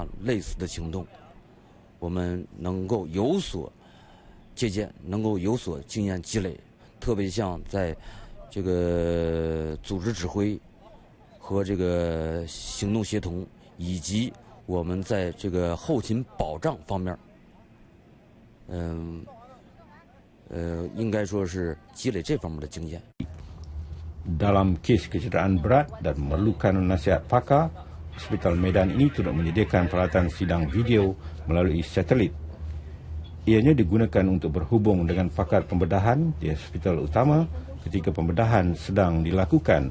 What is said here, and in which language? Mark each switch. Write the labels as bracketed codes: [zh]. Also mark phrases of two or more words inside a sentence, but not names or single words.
[zh] 类似的行动，我们能够有所借鉴，能够有所经验积累，特别像在这个组织指挥和这个行动协同，以及我们在这个后勤保障方面，应该说是积累这方面的经验。 [ms] Dalam kes kecederaan berat dan memerlukan nasihat pakar, Hospital Medan ini turut menyediakan peralatan sidang video melalui satelit. Ianya digunakan untuk berhubung dengan pakar pembedahan di hospital utama ketika pembedahan sedang dilakukan.